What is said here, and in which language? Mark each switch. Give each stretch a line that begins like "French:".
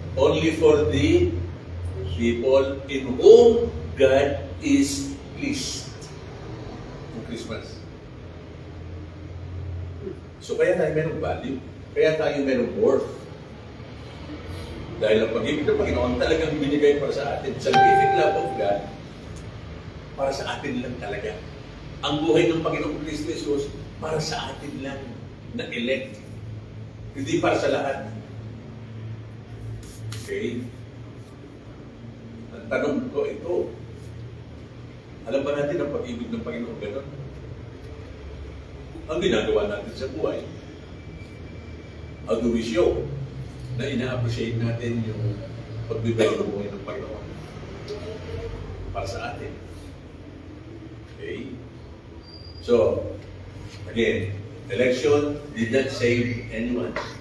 English: Only for the people in whom God is pleased.
Filipino: Ang Christmas. So kaya tayo mayroong value. Kaya tayo merong worth. Dahil ang pag-ibig ng Panginoon talagang binigay para sa atin. Salvific love of God, para sa atin lang talaga. Ang buhay ng Panginoong Kristo Jesus, para sa atin lang na elect. Hindi para sa lahat. Okay? Ang tanong ko ito, alam ba natin ang pag-ibig ng Panginoon gano'n? Ang ginagawa natin sa buhay, although we show na ina-appreciate natin yung pagbibigay ng buhay ng Panginoon para sa atin. Okay?
English: So, again, election did not save anyone.